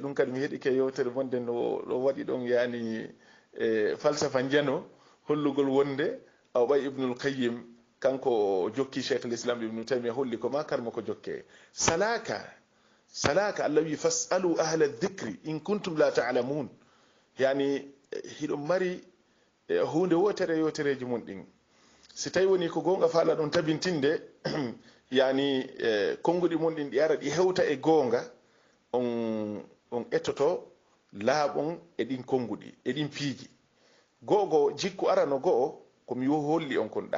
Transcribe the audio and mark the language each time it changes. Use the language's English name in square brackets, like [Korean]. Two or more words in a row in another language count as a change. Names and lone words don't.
[Fula] ɗum kadi mi heeɗi ke yewtere wonde no waɗi ɗon yani falsafa jano hollugol wonde aw ɓay ibnul qayyim kanko jokki cheikh l'islam ibnu taymiya holli ko ma karmo ko jokke salaka allah wi [Arabic] فاسألوا أهل الذكر إن كنتم لا تعلمون [Fula] yani hiɗon mari hunde wotere yotereji mon ɗin si tawi woni ko gonga faala ɗon tabintinde yani konguɗi mon ɗin ɗi ara ɗi hewta e gonga on ettoto laaɓon e ɗin konguɗi e ɗin piiji go'o jikku arano go'o komi holli on kon ɗa